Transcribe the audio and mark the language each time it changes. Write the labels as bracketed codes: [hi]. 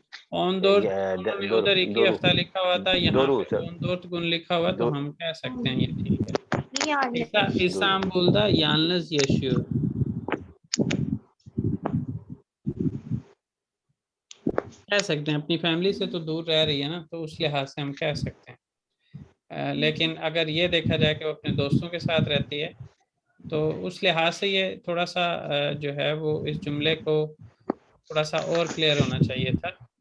[hi] 14 में उधर 2 हफ्ता लिखा हुआ था, यहाँ पे 14 gün लिखा हुआ, तो हम कह सकते हैं ये ठीक है. [tr] Lisa İstanbul'da yalnız yaşıyor. [hi] कह सकते हैं, अपनी फैमिली से तो दूर रह रही है ना, तो उस लिहाज से हम कह सकते हैं. लेकिन अगर ये देखा जाए कि वो अपने दोस्तों के साथ रहती है, तो उस लिहाज से ये थोड़ा सा जो है वो इस जुमले को थोड़ा सा और क्लियर होना चाहिए था.